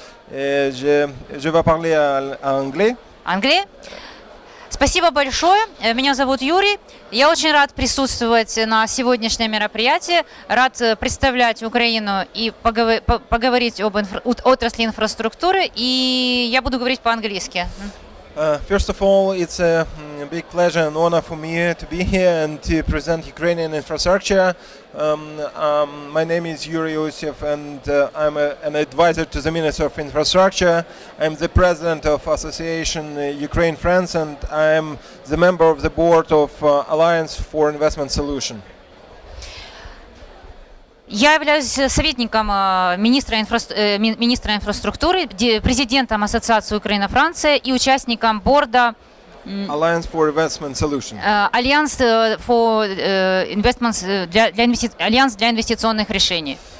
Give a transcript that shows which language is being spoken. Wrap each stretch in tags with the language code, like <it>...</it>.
<fr>Je vais parler en anglais. Anglais?</fr> <ru>Спасибо большое. Меня зовут Юрий. Я очень рад присутствовать на сегодняшнем мероприятии. Рад представлять Украину и поговорить об отрасли инфраструктуры. И я буду говорить по-английски.</ru> <en>First of all, it's a big pleasure and honor for me to be here and to present Ukrainian infrastructure. My name is Yuri Usev and I'm an advisor to the Minister of Infrastructure. I'm the president of Association Ukraine-France and I'm the member of the board of Alliance for Investment Solution.</en> <ru>Я являюсь советником министра инфраструктуры, президентом Ассоциации Украина-Франция и участником борда</ru> <en>Alliance for Investment Solution.</en> <ru>Альянс for Investments Альянс для инвестиционных решений.</ru>